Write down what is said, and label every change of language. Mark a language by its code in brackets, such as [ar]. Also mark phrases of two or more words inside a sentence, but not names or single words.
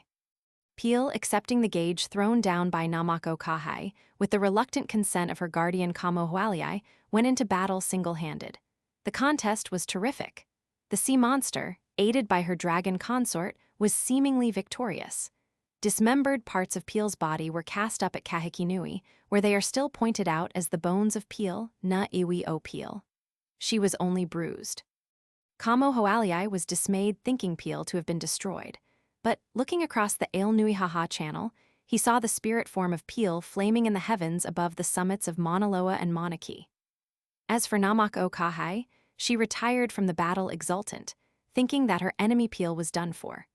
[en] Pele, accepting the gage thrown down by Namako Kahai, with the reluctant consent of her guardian Kamohoaliai, went into battle single-handed. The contest was terrific. The sea monster, aided by her dragon consort, was seemingly victorious. Dismembered parts of Pele's body were cast up at Kahiki Nui, where they are still pointed out as the bones of Pele, [haw] na iwi o Pele. [en] She was only bruised. Kamohoaliai was dismayed thinking Pele to have been destroyed. But, looking across the Ailnuihaha Channel, he saw the spirit form of Pele flaming in the heavens above the summits of Mauna Loa and Mauna Kea. As for Namako Kahai, she retired from the battle exultant, thinking that her enemy Pele was done for.